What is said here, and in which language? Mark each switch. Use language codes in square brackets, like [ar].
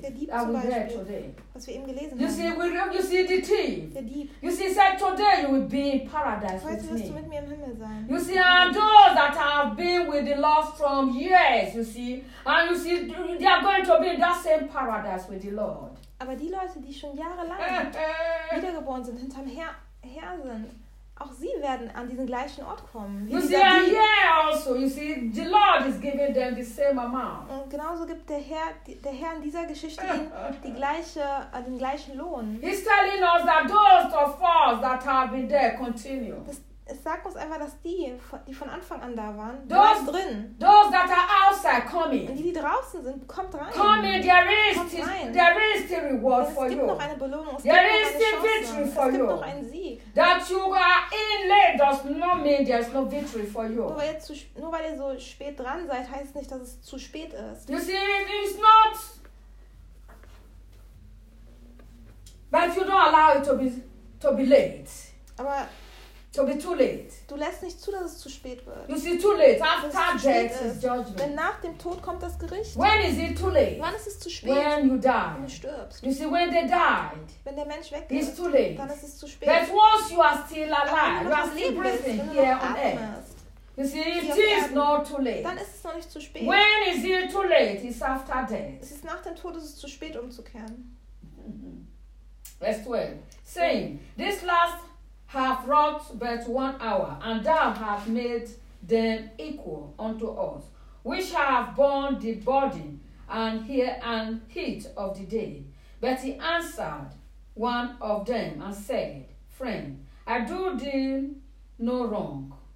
[en] that we read today? [de] Was wir eben gelesen [en] you [de] haben. [en] See, you see the thief. [de] Der Dieb. [en] You see, said today you will be in paradise [de] heute [en] with me. [de] Wirst du mit mir im Himmel sein. [en] You see, and those that have been with the Lord from years, you see, and you see, they are going to be in that same paradise with the Lord. [de] Aber die Leute, die schon jahrelang wiedergeboren sind, hinterm Herr sind. Auch sie werden an diesen gleichen Ort kommen. [en] You see, yeah, also, you see, the Lord is giving them the same amount. [de] Und genauso gibt der Herr in dieser Geschichte ihnen den gleichen Lohn. [en] He's telling us that those of us that have been there continue. [de] Es sagt uns einfach, dass die von Anfang an da waren, [en] those, [de] drin. [en] Those that are outside, come in. [de] Und die draußen sind, kommt rein. [en] Come in, there is the reward for you. [de] Es gibt noch eine Belohnung. [en] There is the victory for you. [de] Es gibt noch einen Sieg. [en] That you are in late does not mean there is no victory for you. [de] Nur weil ihr so spät dran seid, heißt nicht, dass es zu spät ist. [en] You see, it's not. But you don't allow it to be late. [de] Aber [en] to be too late. [de] Du lässt nicht zu, dass es zu spät wird. [en] You see, too late. After death is judgment. [de] Denn nach dem Tod kommt das Gericht. [en] When is it too late? [de] Wann ist es zu spät? [en] When you die. [de] Wenn du stirbst. [en] You see, when they died. [de] Wenn der Mensch weg ist. [en] It's too late. [de] Dann ist es zu spät. [en] But once you are still alive, you are still breathing here on earth. You see, it is not too late. [de] Dann ist es noch nicht zu spät. [en] When is it too late? It's after death. [de] Es ist nach dem Tod, ist es zu spät, umzukehren. [en] Verse 12. Saying, this last have wrought but 1 hour, and thou hast made them equal unto us, which have borne the burden and heat of the day. But he answered one of them and said, friend, I do thee no wrong.